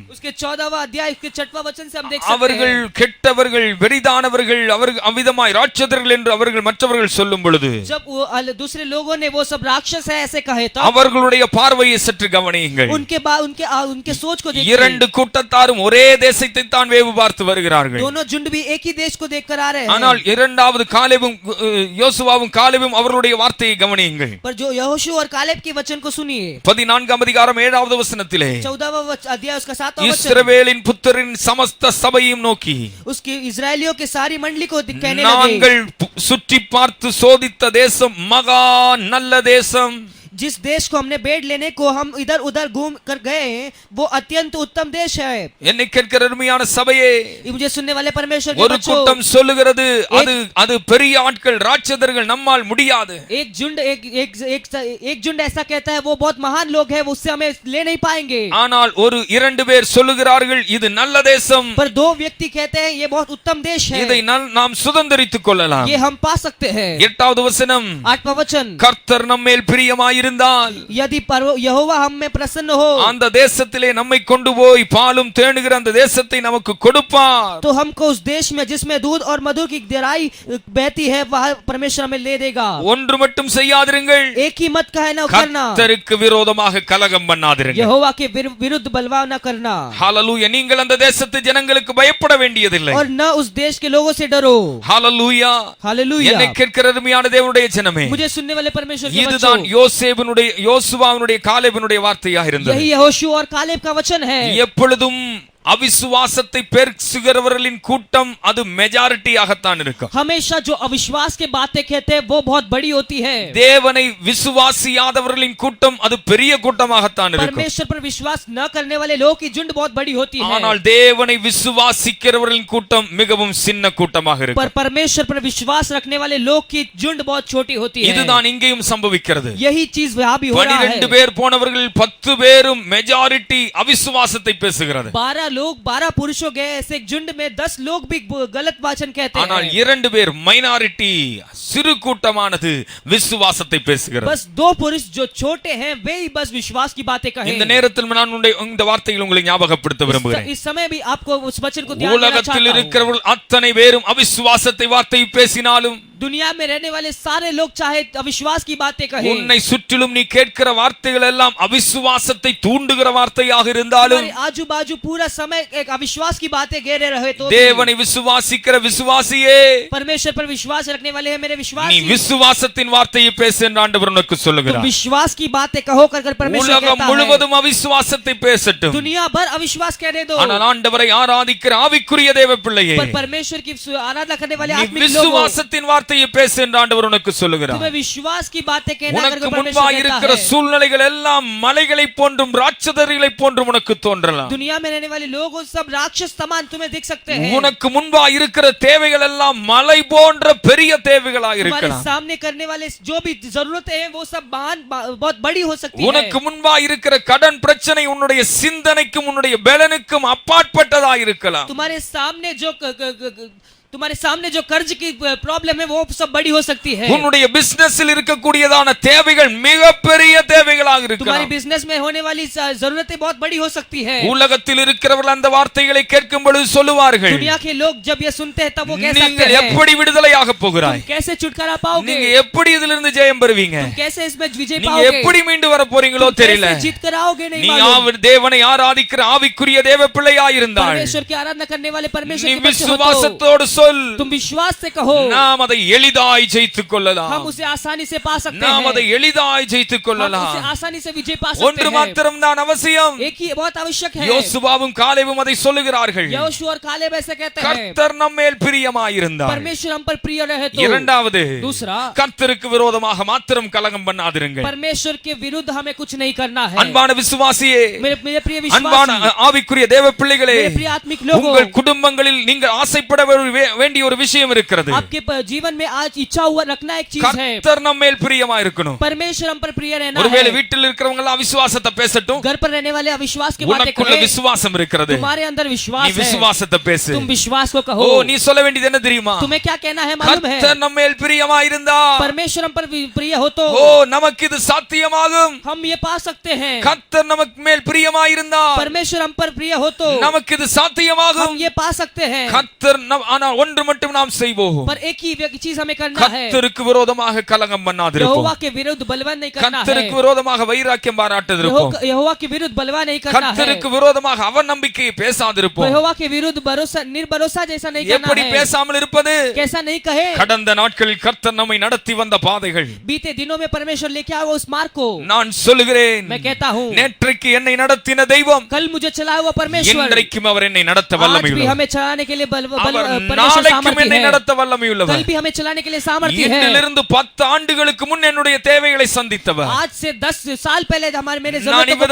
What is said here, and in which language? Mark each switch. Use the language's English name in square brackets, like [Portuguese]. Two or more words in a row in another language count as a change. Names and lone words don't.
[Hindi] उसके 14वां अध्याय उसके 6वां वचन से हम देख सकते [Tamil] அவர்கள் [Hindi] हैं. [Tamil] கெட்டவர்கள் வெறிதானவர்கள் அவர்கள் அவிதமாய் ராட்சதர்கள் என்று அவர்கள் மற்றவர்கள் சொல்லும் பொழுது [Hindi] जब वो दूसरे लोगों ने वो सब राक्षस है ऐसे कहे तो [Tamil] அவர்களுடைய பார்வையை சற்று கவனியுங்கள். [Hindi] उनके सोच को देखिए. [Tamil] இரண்டு கூட்டத்தாரும் ஒரே தேசத்தை தான் வேவு பார்த்து வருகிறார்கள். [Hindi] दोनों झुंड भी एक ही देश को देखकर आ रहे हैं. [Tamil] ஆனால் இரண்டாவது காலேபும் யோசுவாவும் காலேபும் அவர்களுடைய வார்த்தையை கவனியுங்கள். [Hindi] पर जो यहोशू और कालेब के वचन को सुनिए. [Tamil] 14ஆம் அதிகாரம் 7வது வசனத்திலே [Hindi] 14वां अध्याय उसका 7वां वचन [Tamil] இஸ்ரவேலின் புத்திரின் சமஸ்த சபையும் நோக்கி [Hindi] उसकी इजरायलियों के सारी मंडली को कहने लगे, [Tamil] நாங்கள் சுற்றி பார்த்து சோதித்த தேசம் மகா நல்ல தேசம். [Hindi] जिस देश को हमने बेड़ लेने को हम इधर उधर घूम कर गए वो अत्यंत उत्तम देश है. [Tamil] என்னை கேட்கிற அருமையான சபையே, [Hindi] मुझे सुनने वाले परमेश्वर के [Tamil] ஒரு [Hindi] बच्चों, [Tamil] கூட்டம் சொல்லுகிறது அது பெரிய ஆட்கள் ராட்சதர்கள் நம்மால் முடியாது. [Hindi] एक झुंड ऐसा कहता है वो बहुत महान लोग हैं, वो उससे हमें ले नहीं पाएंगे. [Tamil] ஆனால் ஒரு இரண்டு பேர் சொல்லுகிறார்கள் இது நல்ல தேசம், [Hindi] पर दो व्यक्ति कहते हैं ये बहुत उत्तम देश है, [Tamil] இதை நாம் சுதந்தரித்துக் கொள்ளலாம். [Hindi] ये हम पा सकते हैं. [Tamil] 8வது வசனம், [Hindi] 8वां वचन, [Tamil] கர்த்தர் நம்மேல் பிரியமாயிரு இருந்தால் [Hindi] यदि यहोवा हम में प्रसन्न हो [Tamil] அந்த தேசத்திலே நம்மை கொண்டு போய் பாலும் தேனுகிற அந்த தேசத்தை நமக்கு கொடுப்பார். [Hindi] तो हमको उस देश में जिसमें दूध और मधु की गहराई बहती है वह परमेश्वर हमें ले देगा. [Tamil] ஒன்று மட்டும் செய்யாதிருங்கள், [Hindi] एक ही मत कहे न करना, [Tamil] கர்த்தருக்கு விரோதமாக கலகம் பண்ணாதிருங்கள். [Hindi] यहोवा के विरुद्ध बलवा न करना. [Tamil] ஹalleluya. நீங்கள் அந்த தேசத்து ஜனங்களுக்கு பயப்பட வேண்டியதில்லை. [Hindi] और न उस देश के लोगों से डरो. [Tamil] ஹalleluya. [Hindi] हालेलुया. [Tamil] என்னை கேட்கிற அருமையான தேவனுடைய ஜனமே, [Hindi] मुझे सुनने वाले परमेश्वर के [Tamil] இதுதான் [Hindi] बच्चों, [Tamil] யோசுவாவினுடைய காலேபினுடைய வார்த்தையாக இருந்தது. [Hindi] यही यहोशू और कालेब का वचन है. [Tamil] எப்பொழுதும் அவிசுவாசத்தை பேசுகிறவர்களின் கூட்டம் அது மெஜாரிட்டியாகத்தான் இருக்கும். [Hindi] हमेशा जो अविश्वास के बातें कहते हैं वो बहुत बड़ी होती है. [Tamil] தேவனை விசுவாசியாதவர்களின் கூட்டம் அது பெரிய கூட்டமாகத்தான் இருக்கும். [Hindi] परमेश्वर पर विश्वास न करने वाले लोगों की झुंड बहुत बड़ी होती है. [Tamil] ஆனால் தேவனை விசுவாசிக்கிறவர்களின் கூட்டம் மிகவும் சின்ன கூட்டமாக இருக்கும். [Hindi] पर परमेश्वर पर विश्वास रखने वाले लोग की झुंड बहुत छोटी होती है. [Tamil] இதுதான் இங்கேயும் சம்பவிக்கிறது. [Hindi] यही चीज वहां भी हो रहा है. [Tamil] 12 பேர் போனவர்கள் 10 பேரும் மெஜாரிட்டி அவிசுவாசத்தை பேசுகிறது. [Hindi] 12 पुरुषों गए, ऐसे एक झुंड में 10 लोग भी गलत वचन कहते [Tamil] ஆனால் [Hindi] हैं. [Tamil] 2 பேர் மைனாரிட்டி சிறு கூட்டமானது விசுவாசத்தை பேசுகிறது. [Hindi] बस 2 पुरुष जो छोटे हैं वे ही बस विश्वास की बातें कहें. [Tamil] இந்த நேரத்தில் நான் இந்த வார்த்தைகளை உங்களுக்கு ஞாபகப்படுத்த விரும்புகிறேன். [Hindi] इस समय भी आपको उस वचन को ध्यान देना [Tamil] உலகத்தில் [Hindi] चाहता हूं. [Tamil] இருக்கிறவர்கள் அத்தனை பேரும் அவிசுவாசத்தை வார்த்தை பேசினாலும் [Hindi] दुनिया में रहने वाले सारे लोग चाहे अविश्वास की बातें कहें, [Tamil] உன்னை சுற்றிலும் நீ கேட்கிற வார்த்தைகள் எல்லாம் அவிசுவாசத்தை தூண்டுகிற வார்த்தையாக இருந்தாலும் [Hindi] तुम्हारे आजू बाजू पूरा समय एक अविश्वास की बातें घेरे रहे तो [Tamil] தேவனை விசுவாசிக்கிற விசுவாசியே, [Hindi] परमेश्वर पर विश्वास रखने वाले हैं मेरे [Tamil] நீ [Hindi] विश्वासी, [Tamil] விசுவாசத்தின் வார்த்தையை பேசு என்று ஆண்டவர் உனக்கு [Hindi] तुम [Tamil] சொல்லுகிறார். [Hindi] विश्वास की बातें कहो कर परमेश्वर [Tamil] உலகம் [Hindi] कहता है. [Tamil] முழுவதும் அவிசுவாசத்தை பேசட்டும், [Hindi] दुनिया भर अविश्वास कहने दो, [Tamil] ஆனால் ஆண்டவரை ஆராதிக்கிற ஆவிக்குரிய தேவ பிள்ளையே, [Hindi] पर परमेश्वर की आराधना करने वाले [Tamil] நீ [Hindi] आत्मिक लोगों, [Tamil] விசுவாசத்தின் வார்த்தையை பேசு என்று ஆண்டவர் உனக்கு சொல்லுகிறார். [Hindi] तुम्हें विश्वास की बातें कहना कर [Tamil] உனக்கு [Hindi] परमेश्वर [Tamil] முன்பாக [Hindi] कहता [Tamil] இருக்கிற [Hindi] है. [Tamil] சூழ்நிலைகள் எல்லாம் மலைகளை போன்றும் ராட்சதர்களை போன்றும் உனக்கு தோன்றலாம். [Hindi] दुनिया में रहने वाले लोग सब राक्षस समान तुम्हें दिख सकते हैं. [Tamil] உனக்கு முன்பாக இருக்கிற தேவைகள் எல்லாம் மலை போன்ற பெரிய தேவைகளாக [Hindi] तुम्हारे [Tamil] இருக்கலாம். [Hindi] सामने करने वाले जो भी जरूरतें हैं वो सब बहुत बड़ी हो सकती है. [Tamil] உனக்கு முன்பாக இருக்கிற கடன் பிரச்சனை உன்னுடைய சிந்தனைக்கும் உன்னுடைய பலனுக்கும் அப்பாற்பட்டதாக இருக்கலாம். [Hindi] तुम्हारे सामने जो कर्ज की प्रॉब्लम है वो सब बड़ी हो सकती है. [Tamil] உன்னுடைய பிசினஸில் இருக்கக்கூடியதான தேவைகள் மிகப்பெரிய தேவைகளாக [Hindi] तुम्हारी [Tamil] இருக்கலாம். [Hindi] बिजनेस में होने वाली जरूरतें बहुत बड़ी हो सकती है. [Tamil] உலகத்தில் இருக்கிறவர்கள் அந்த வார்த்தைகளை கேட்கும் பொழுது சொல்லுவார்கள், [Hindi] दुनिया के लोग जब ये सुनते हैं तब वो कह सकते [Tamil] நீங்கள் [Hindi] हैं, [Tamil] எப்படி விடுதலையாக போகிறாய், [Hindi] तुम कैसे छुटकारा पाओगे, [Tamil] நீங்க எப்படி இதிலிருந்து ஜெயம் பெறுவீங்க, [Hindi] तुम कैसे इसमें विजय [Tamil] நீங்க [Hindi] पाओगे, [Tamil] எப்படி மீண்டு வர போறீங்களோ [Hindi] तुम [Tamil] தெரியல. [Hindi] कैसे जीत कर आओगे नहीं [Tamil] நீ [Hindi] मालूम. [Tamil] தேவனை ஆராதிக்கிற ஆவிக்குரிய தேவ பிள்ளையாய் இருந்தால் [Hindi] परमेश्वर की आराधना करने वाले परमेश्वर [Tamil] நீ [Hindi] के बच्चे हो तो [Tamil] விசுவாசத்தோடு சொல், [Hindi] तुम विश्वास से कहो, [Tamil] நாம் அதை எளிதாய் ஜெயித்துக் கொள்ளலாம், [Hindi] हम उसे आसानी से पा सकते [Tamil] நாம் அதை [Hindi] हैं, [Tamil] எளிதாய் ஜெயித்துக் [Hindi] हम [Tamil] கொள்ளலாம். [Hindi] उसे आसानी से विजय पा सकते [Tamil] ஒன்று [Hindi] हैं. [Tamil] மாத்திரம் தான் அவசியம். [Hindi] एक ही बहुत आवश्यक है. [Tamil] யோசுவாவும் காலேபும் அதை சொல்லுகிறார்கள். [Hindi] यहोशू और कालेब ऐसे कहते हैं, [Tamil] கர்த்தர் நம்மேல் பிரியமாயிருந்தார். [Hindi] परमेश्वर हम पर प्रिय रहे तो. [Tamil] இரண்டாவது, [Hindi] दूसरा, [Tamil] கர்த்தருக்கு விரோதமாக மாத்திரம் கலகம் பண்ணாதிருங்கள். [Hindi] परमेश्वर के विरुद्ध हमें कुछ नहीं करना है. [Tamil] அன்பான விசுவாசியே, [Hindi] मेरे प्रिय [Tamil] அன்பான [Hindi] विश्वासी, [Tamil] ஆவிக்குரிய தேவ பிள்ளைகளே, [Hindi] मेरे प्रिय आत्मिक लोगों, [Tamil] உங்கள் குடும்பங்களில் நீங்கள் ஆசைப்பட வேண்டிய ஒரு விஷயம் இருக்கிறது. [Hindi] आपके जीवन में आज इच्छा हुआ रखना एक चीज है, [Tamil] கர்த்தர் நம்மேல் பிரியமா இருக்கணும். [Hindi] परमेश्वर हम पर प्रिय रहना [Tamil] ஒருவேளை [Hindi] है. [Tamil] வீட்டில் இருக்கிறவங்க எல்லாம் அவிசுவாசத்தை பேசட்டும், [Hindi] घर पर रहने वाले अविश्वास की बातें [Tamil] உனக்குள்ள [Hindi] कहें, [Tamil] விசுவாசம் இருக்கிறது, [Hindi] तुम्हारे अंदर [Tamil] நீ [Hindi] विश्वास है, [Tamil] விசுவாசத்தை பேசு. [Hindi] तुम विश्वास को [Tamil] ஓ, [Hindi] कहो. [Tamil] நீ சொல்ல வேண்டியது என்ன தெரியுமா? [Hindi] तुम्हें क्या कहना है मालूम है? [Tamil] கர்த்தர் நம்மேல் பிரியமா இருந்தா, [Hindi] परमेश्वर हम पर प्रिय हो तो [Tamil] ஓ, நமக்கு இது சாத்தியமாகும். [Hindi] हम ये पा सकते हैं. [Tamil] கர்த்தர் நமக்கு மேல் பிரியமா இருந்தா, [Hindi] परमेश्वर हम पर प्रिय हो तो [Tamil] நமக்கு இது சாத்தியமாகும். [Hindi] हम ये पा सकते हैं. [Tamil] கர்த்தர் ஆனால் ஒன்று மட்டும் நாம் செய்வோம், [Hindi] पर एक ही चीज हमें करना है, [Tamil] கர்த்தருக்கு விரோதமாக கலகம் பண்ணாதிருப்போம், [Hindi] यहोवा के विरुद्ध बलवा नहीं करना है, [Tamil] கர்த்தருக்கு விரோதமாக வைராக்கியம் பாராட்டாதிருப்போம், [Hindi] यहोवा के विरुद्ध बलवा नहीं करना है, [Tamil] கர்த்தருக்கு விரோதமாக அவநம்பிக்கையை பேசாதிருப்போம். [Hindi] यहोवा के विरुद्ध भरोसा निर्भरोसा जैसा नहीं करना [Tamil] எப்படி [Hindi] है. [Tamil] பேசாமல் இருப்பது? [Hindi] कैसा नहीं कहे, [Tamil] கடந்த நாட்களில் கர்த்தர் நம்மை நடத்தி வந்த பாதைகள், [Hindi] बीते दिनों में परमेश्वर लेके आया उस मार्ग को [Tamil] நான் சொல்லுகிறேன், [Hindi] मैं कहता हूँ, [Tamil] நேற்றைக்கு என்னை நடத்தின தெய்வம் [Hindi] कल मुझे चलाया हुआ परमेश्वर [Tamil] இன்றைக்கும் அவர் என்னை நடத்த [Hindi] आज भी [Tamil] வல்லமையுள்ளவர். [Hindi] हमें चलाने के लिए [Tamil] அவர் [Hindi] परमेश्वर [Tamil] நாளைக்கும் என்னை [Hindi] सामर्थ्य है, [Tamil] நடத்த [Hindi] कल [Tamil] வல்லமையுள்ளவர். [Hindi] भी हमें चलाने के लिए सामर्थ्य है. [Tamil] இன்றிலிருந்து 10 ஆண்டுகளுக்கு முன் என்னுடைய தேவைகளை சந்தித்தவர். [Hindi] आज से 10 साल पहले हमारे मेरे [Tamil] நான் [Hindi] जरूरतों को